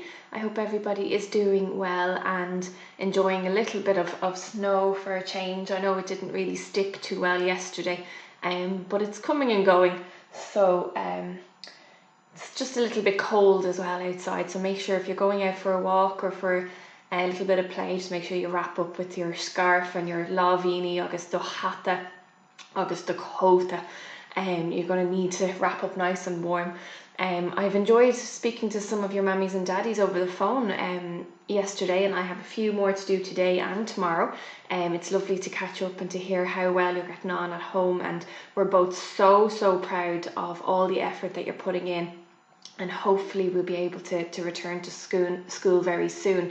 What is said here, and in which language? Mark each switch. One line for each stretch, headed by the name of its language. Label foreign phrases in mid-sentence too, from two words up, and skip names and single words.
English: I hope everybody is doing well and enjoying a little bit of snow for a change. I know it didn't really stick too well yesterday, but it's coming and going. So it's just a little bit cold as well outside. So make sure if you're going out for a walk or for a little bit of play, just make sure you wrap up with your scarf and your
Irish: lávíní agus do hata agus do coata.
English: You're going to need to wrap up nice and warm. I've enjoyed speaking to some of your mummies and daddies over the phone yesterday, and I have a few more to do today and tomorrow. It's lovely to catch up and to hear how well you're getting on at home, and we're both so proud of all the effort that you're putting in, and hopefully we'll be able to return to school very soon.